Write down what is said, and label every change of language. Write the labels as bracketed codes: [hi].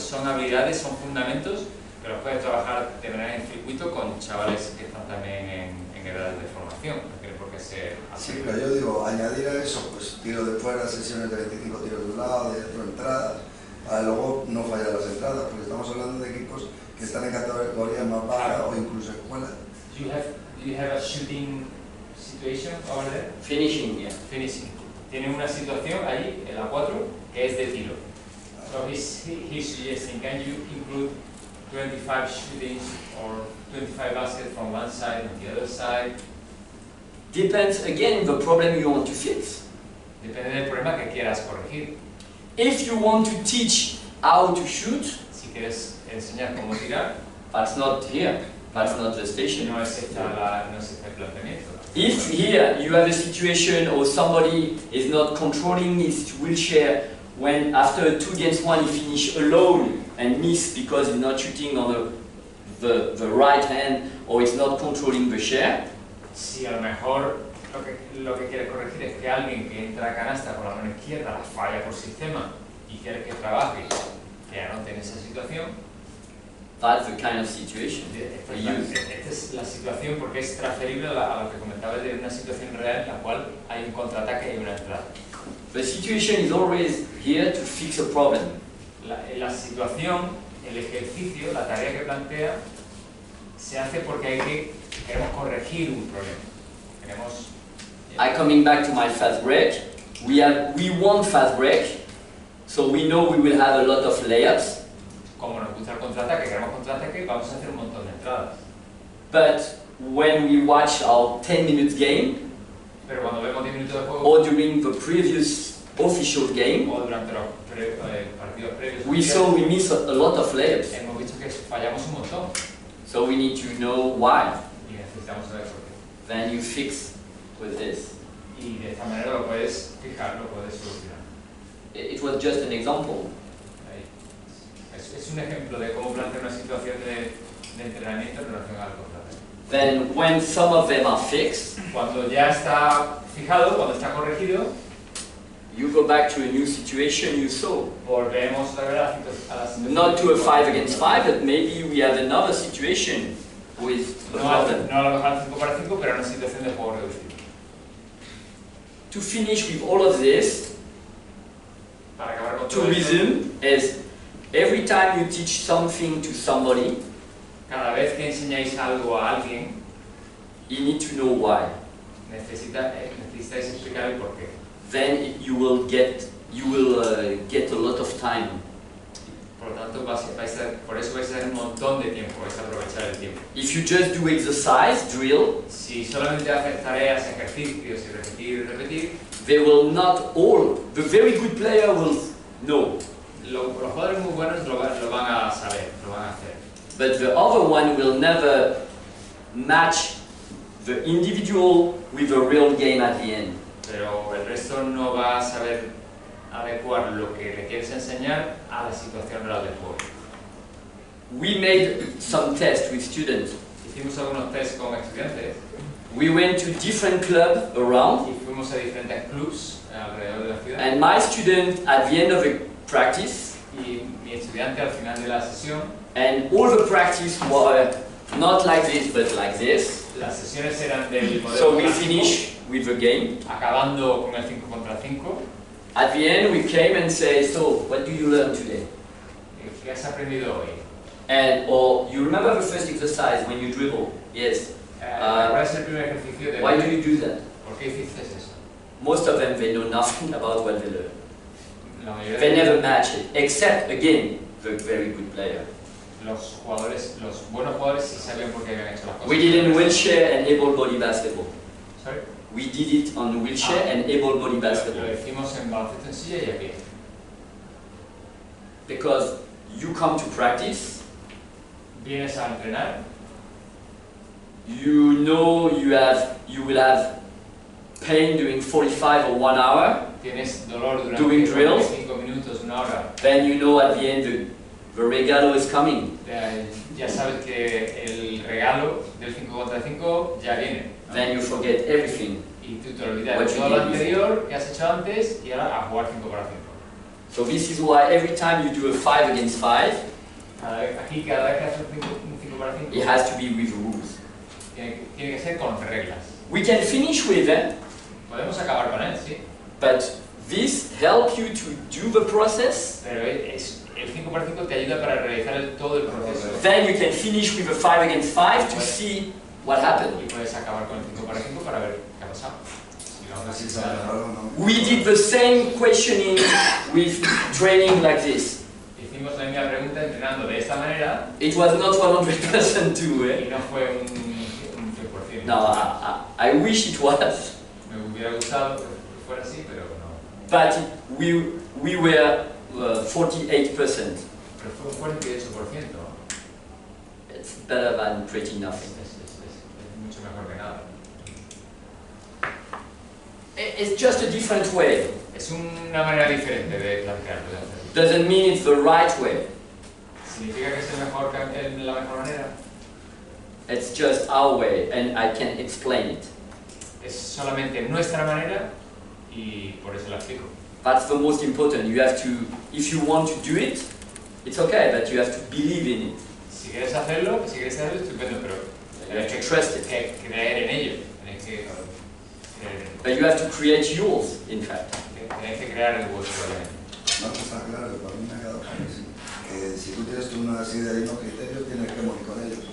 [es] son habilidades, son fundamentos, pero puedes trabajar de manera en circuito con chavales que están también en edades de formación. No tiene por qué ser así. Sí, pero yo digo, añadir a eso, pues tiro de fuera, sesiones de 25 tiros de un lado, de otro, entradas, para luego no fallar las entradas, porque estamos hablando de equipos que están en categoría más baja o incluso escuelas. [en] Do you have a shooting situation over there? Finishing, yeah. Finishing. [es] Tiene una situación ahí, en la 4, que es de tiro. [en] So he's suggesting, can you include 25 shootings or 25 baskets from one side and the other side? Depends again the problem you want to fix. [es] Depende del problema que quieras corregir. [en] If you want to teach how to shoot, [es] Si quieres enseñar cómo tirar, [en] that's not here. That's not the station. [es] no es este el planteamiento. [en] If here you have a situation or somebody is not controlling his wheelchair when after 2 against 1 he finish alone and miss because he's not shooting on the right hand or he's not controlling the share, [es] Si a lo mejor lo que quieres corregir es que alguien que entra a canasta con la mano izquierda la falla por sistema y quieres que trabaje, que anote en esa situación, [en] that's the kind of situation [es] esta [en] we [es] es, la, [en] use. [es] esta es la situación porque es transferible a lo que comentabas de una situación real en la cual hay un contraataque y una entrada. [en] The situation is always here to fix a problem. [es] La situación, el ejercicio, la tarea que plantea, se hace porque queremos corregir un problema. [en] I coming back to my fast break. We want fast break, so we know we will have a lot of layups. [es] Como nos gusta el contraataque, queremos contraataque, vamos a hacer un montón de entradas. [en] But when we watch our 10 minutes game, [es] Pero cuando vemos 10 minutos de juego, [en] or during the previous official game, [es] o durante los partidos previos, [en] we saw we miss a lot of layups. [es] hemos visto que fallamos un montón [en] So we need to know why. [es] y necesitamos saber por qué. [en] Then you fix with this. [es] Y de esta manera lo puedes fijar, lo puedes solucionar. [en] It was just an example. [es] Ahí. Es un ejemplo de cómo plantear una situación de entrenamiento en relación al contraataque. [en] Then when some of them are fixed, [es] Cuando ya está fijado, cuando está corregido, [en] you go back to a new situation you saw. [es] volvemos otra vez a la situación. [en] Not to a 5 against 5, but maybe we have another situation with a problem. [es] No a lo mejor al 5 para 5, pero en una situación de juego reducido. [en] To finish with all of this, [es] Para acabar con [en] to [es] todo esto, [en] resume, is every time you teach something to somebody, [es] cada vez que enseñáis algo a alguien, [en] you need to know why. [es] necesitáis explicar el porqué. [en] Then you will get a lot of time. [es] Por lo tanto, por eso vais a tener un montón de tiempo, vais a aprovechar el tiempo. [en] If you just do exercise, drill, [es] Si solamente haces tareas, ejercicios y repetir, [en] they will not all, the very good player will know. [es] los jugadores muy buenos lo van a saber, lo van a hacer. [en] But the other one will never match the individual with the real game at the end. [es] Pero el resto no va a saber adecuar lo que le quieres enseñar a la situación real del juego. [en] We made some tests with students. [es] Hicimos algunos test con estudiantes [en] We went to different clubs around, [es] y fuimos a diferentes clubs alrededor de la ciudad. [en] and my student at the end of the practice, [es] Y mi estudiante al final de la sesión, [en] and all the practice were not like this but like this. [es] las sesiones eran del modelo [en] So we [es] clásico, [en] finish with the game. [es] acabando con el 5 contra 5. [en] At the end we came and say, so what do you learn today? [es] ¿Qué has aprendido hoy? [en] And or you remember the first exercise when you dribble? Yes. [es] ¿Cuál es el primer ejercicio de [en] Why do you do that? [es] ¿Por qué hiciste eso? [en] Most of them they know nothing about what they learn. [es] La mayoría [en] They [es] de [en] never match it, except again the very good player. [es] los buenos jugadores sí sabían por qué habían hecho las cosas. [en] We did in wheelchair and able body basketball. Sorry? We did it on wheelchair and able body [es] Lo [en] basketball. [es] hicimos en baloncesto en silla y a pie. [en] Because you come to practice, [es] Vienes a entrenar, [en] you know you will have pain during 45 or 1 hour, [es] tienes dolor durante [en] Doing drills. [es] 45 minutos, una hora. [en] then you know at the end the regalo is coming. [es] Ya sabes que el regalo del 5 contra 5 ya viene. [en] Then you forget everything. [es] Y tú te olvidas [en] What [es] de [en] you [es] todo lo [en] did [es] anterior que has hecho antes y ahora a jugar 5 contra 5. [en] So this is why every time you do a 5 against 5, [es] Cada vez que haces un 5 para 5, [en] it has to be with rules. [es] tiene que ser con reglas. [en] We can finish with them, [es] Podemos acabar con él, sí, [en] but this helps you to do the process. [es] pero el 5 para 5 te ayuda para realizar todo el proceso. [en] Then you can finish with a 5 against 5 to see what happened. [es] Y puedes acabar con el 5 para 5 para ver qué ha pasado. Si no, Así no se agarraron, ¿no? [en] We did the same questioning with training like this. [es] Hicimos la misma pregunta entrenando de esta manera [en] It was not 100% true. [es] y no fue un 100%. [en] No, I wish it was, [es] Me hubiera gustado que fuera así, pero no. [en] but we were 48%. [es] Pero fue un 48%. [en] It's better than pretty nothing. [es] Es mucho mejor que nada. [en] It's just a different way. [es] Es una manera diferente de plantearlo. De hacerlo. [en] Doesn't mean it's the right way. [es] ¿Significa que es la mejor manera? [en] It's just our way, and I can explain it. [es] Es solamente nuestra manera y por eso la explico. [en] That's the most important. You have to, if you want to do it, it's okay, but you have to believe in it. [es] Si quieres hacerlo, estupendo, pero [en] You have to trust it. [es] creer en ello. Tenéis que creer en ello. [en] But you have to create yours, in fact. [es] Tenéis que crear el vuestro elemento. Una cosa clara, que para mí me ha quedado claro, sí, que si tú tienes una serie de unos criterios, tienes que morir con ellos.